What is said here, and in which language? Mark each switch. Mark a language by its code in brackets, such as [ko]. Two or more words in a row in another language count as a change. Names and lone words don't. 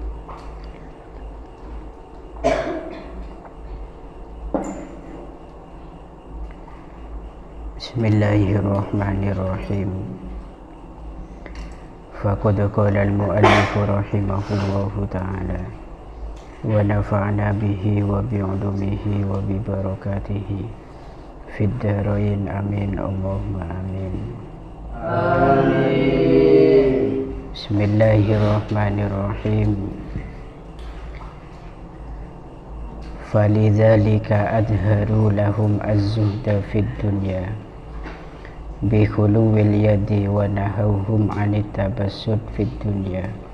[ar] Bismillahirrahmanirrahim. فقد قال المؤلف رحمه الله تعالى ونفعنا به وبعلومه وببركاته في الدارين آمين اللهم آمين. Amin. بسم الله الرحمن الرحيم فلذلك أظهروا لهم الزهد في الدنيا بخلو اليد ونهوهم عن التبسط في الدنيا.